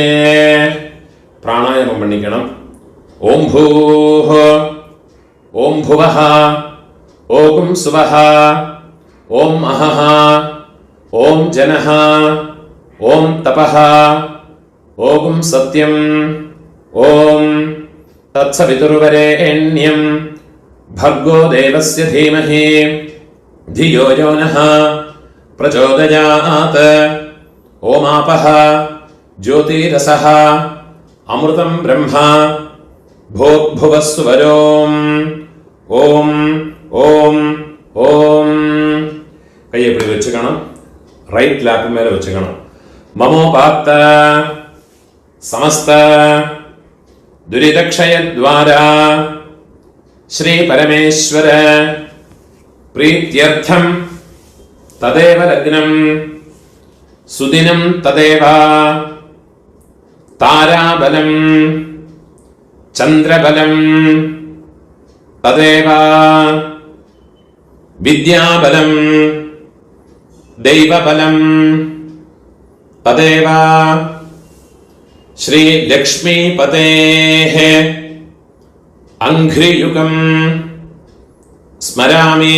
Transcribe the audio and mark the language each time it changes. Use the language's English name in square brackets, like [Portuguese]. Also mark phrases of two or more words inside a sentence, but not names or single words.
[Tamil] பிராணாயாமம் பண்ணிக்கணும். [Sanskrit] ॐ भूः, ॐ भुवः, ॐ स्वः, ॐ अहः, ॐ जनः, ॐ तपः, ॐ सत्यम्, ॐ तत्सवितुर्वरेण्यं भर्गो देवस्य धीमहि धियो यो नः प्रचोदयात्. ओमापः ज्योतिरसः अमृतं ब्रह्म भोग्भुवस्वरोम्. ओम ओम ओम. [Tamil] கையை இப்படி வச்சுக்கணும். [English] right lap [Tamil] மேலே வச்சுக்கணும். [Sanskrit] ममोपात्त समस्त दुरितक्षयद्वारा श्री परमेश्वर प्रीत्यर्थम तदेव लग्नं सुदिनं तदेव ताराबलं चंद्रबलं तदेव विद्याबलं दैवबलं तदेव श्री लक्ष्मीपतेः अंघ्रियुगं स्मरामि.